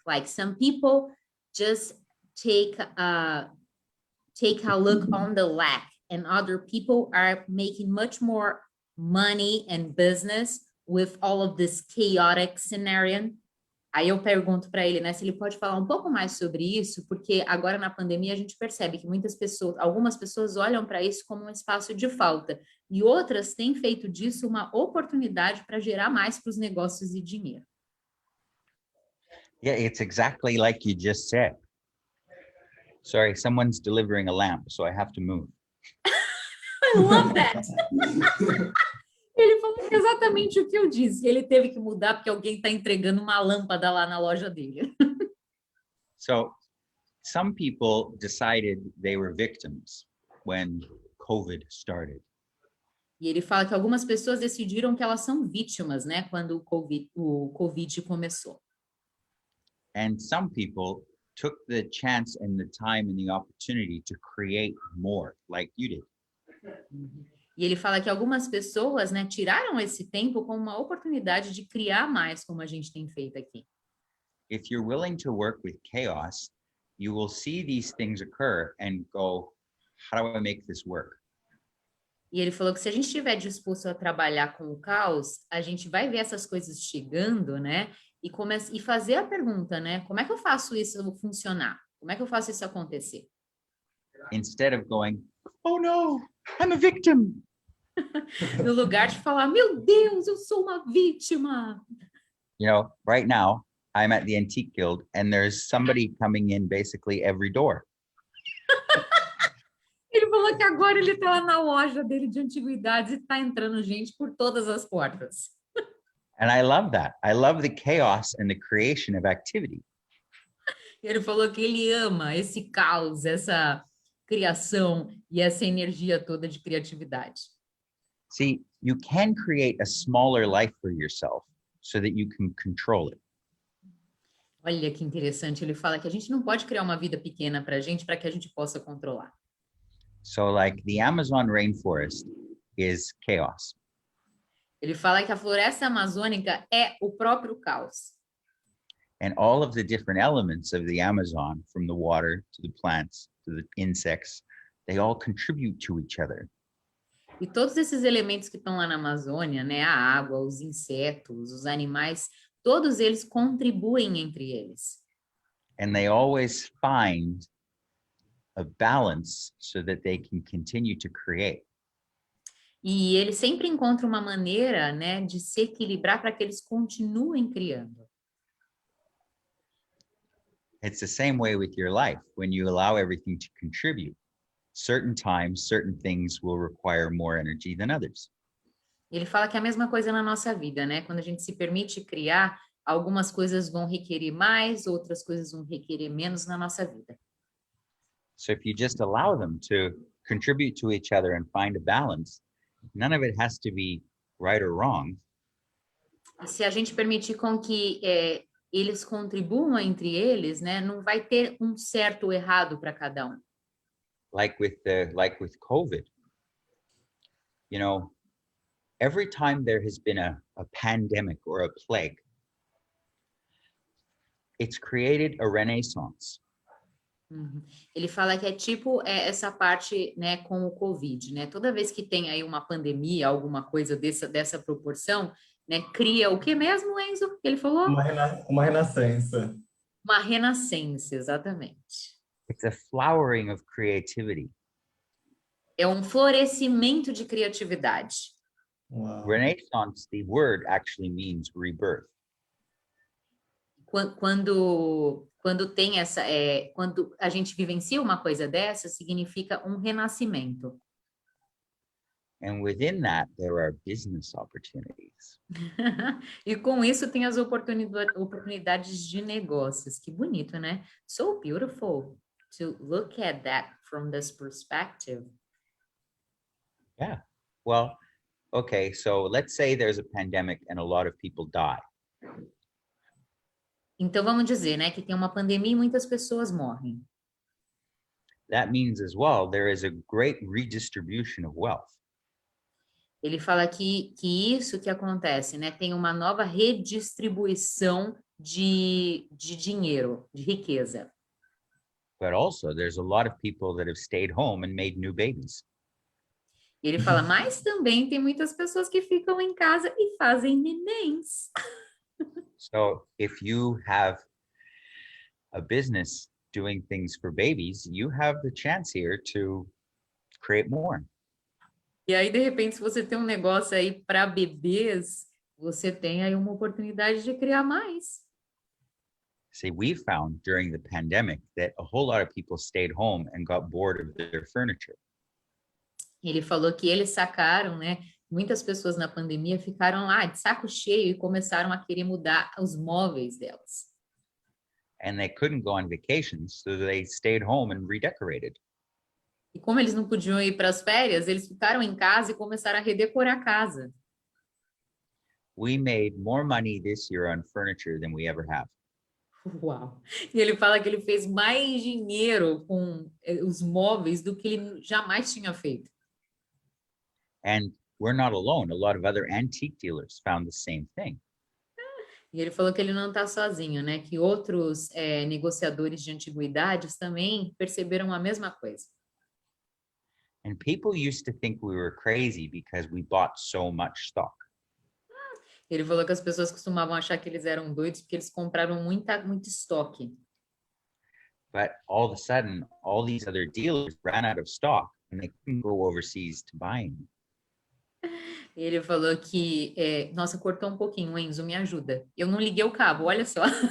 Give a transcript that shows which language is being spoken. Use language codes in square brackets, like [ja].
[en] Like some people just take a look on the lack, and other people are making much more money and business with all of this chaotic scenario. [pt] Aí eu pergunto para ele, né, se ele pode falar um pouco mais sobre isso, porque agora na pandemia a gente percebe que muitas pessoas, algumas pessoas olham para isso como um espaço de falta e outras têm feito disso uma oportunidade para gerar mais para os negócios e dinheiro. [en] Yeah, it's exactly like you just said. Sorry, someone's delivering a lamp, so I have to move. I love that. [pt] Ele falou exatamente o que eu disse. Ele teve que mudar porque alguém está entregando uma lâmpada lá na loja dele. [en] So some people decided they were victims when COVID started. [pt] E ele fala que algumas pessoas decidiram que elas são vítimas, né, quando o COVID começou. [en] And some people took the chance and the time and the opportunity to create more, like you did. [pt] E ele fala que algumas pessoas, né, tiraram esse tempo como uma oportunidade de criar mais, como a gente tem feito aqui. [en] If you're willing to work with chaos, you will see these things occur and go, how do I make this work? [pt] E ele falou que se a gente estiver disposto a trabalhar com o caos, a gente vai ver essas coisas chegando, né? E fazer a pergunta, né? Como é que eu faço isso funcionar? Como é que eu faço isso acontecer? [en] Instead of going, oh no, I'm a victim. [pt] No lugar de falar, meu Deus, eu sou uma vítima. [en] You know, right now, I'm at the Antique Guild and there's somebody coming in basically every door. [pt] Ele falou que agora ele está lá na loja dele de antiguidades e está entrando gente por todas as portas. [en] And I love that. I love the chaos and the creation of activity. [pt] Ele falou que ele ama esse caos, essa criação e essa energia toda de criatividade. [en] See, you can create a smaller life for yourself so that you can control it. [pt] Olha que interessante, ele fala que a gente não pode criar uma vida pequena para que a gente possa controlar. [en] So like the Amazon rainforest is chaos. [pt] Ele fala que a floresta amazônica é o próprio caos. [en] And all of the different elements of the Amazon, from the water to the plants to the insects, they all contribute to each other. [pt] E todos esses elementos que estão lá na Amazônia, né, a água, os insetos, os animais, todos eles contribuem entre eles. [en] And they always find a balance so that they can continue to create. [pt] E eles sempre encontram uma maneira, né, de se equilibrar para que eles continuem criando. [en] It's the same way with your life. When you allow everything to contribute, certain times, certain things will require more energy than others. [pt] Ele fala que é a mesma coisa na nossa vida, né? Quando a gente se permite criar, algumas coisas vão requerer mais, outras coisas vão requerer menos na nossa vida. [en] So if you just allow them to contribute to each other and find a balance, none of it has to be right or wrong. [pt] E se a gente permitir com que eles contribuam entre eles, né? Não vai ter um certo ou errado para cada um. [en] Like with COVID, you know, every time there has been a pandemic or a plague, it's created a renaissance. Uhum. [pt] Ele fala que é tipo essa parte, né, com o Covid, né? Toda vez que tem aí uma pandemia, alguma coisa dessa proporção, né? Cria o que mesmo, Enzo? Que ele falou? Uma renascença. Uma renascença, exatamente. [en] It's a flowering of creativity. [pt] É um florescimento de criatividade. Uau. [en] Renaissance, the word actually means rebirth. [pt] Quando tem essa, quando a gente vivencia uma coisa dessa, significa um renascimento. [en] And within that, there are business opportunities. [pt] E com isso tem as oportunidades de negócios. Que bonito, né? [en] So beautiful to look at that from this perspective. Yeah. Well, okay, so let's say there's a pandemic and a lot of people die. [pt] Então vamos dizer, né, que tem uma pandemia e muitas pessoas morrem. [en] That means as well, there is a great redistribution of wealth. [pt] Ele fala que isso que acontece, né, tem uma nova redistribuição de dinheiro, de riqueza. [en] But also, there's a lot of people that have stayed home and made new babies. [pt] E ele fala, mas também tem muitas pessoas que ficam em casa e fazem nenéns. [en] So if you have a business doing things for babies, you have the chance here to create more. [pt] E aí, de repente, se você tem um negócio aí para bebês, você tem aí uma oportunidade de criar mais. [en] See, we found during the pandemic that a whole lot of people stayed home and got bored of their furniture. [pt] Ele falou que eles sacaram, né? Muitas pessoas na pandemia ficaram lá de saco cheio e começaram a querer mudar os móveis delas. [en] And they couldn't go on vacations, so they stayed home and redecorated. [pt] E como eles não podiam ir para as férias, eles ficaram em casa e começaram a redecorar a casa. [en] We made more money this year on furniture than we ever have. Uau! [pt] E ele fala que ele fez mais dinheiro com os móveis do que ele jamais tinha feito. [en] And we're not alone. A lot of other antique dealers found the same thing. [pt] E ele falou que ele não está sozinho, né? Que outros negociadores de antiguidades também perceberam a mesma coisa. [en] And people used to think we were crazy because we bought so much stock. [pt] Ele falou que as pessoas costumavam achar que eles eram doidos porque eles compraram muito estoque. [en] But all of a sudden, all these other dealers ran out of stock and they couldn't go overseas to buy any. [pt] Ele falou que, nossa, cortou um pouquinho, Enzo, me ajuda. Eu não liguei o cabo, olha só.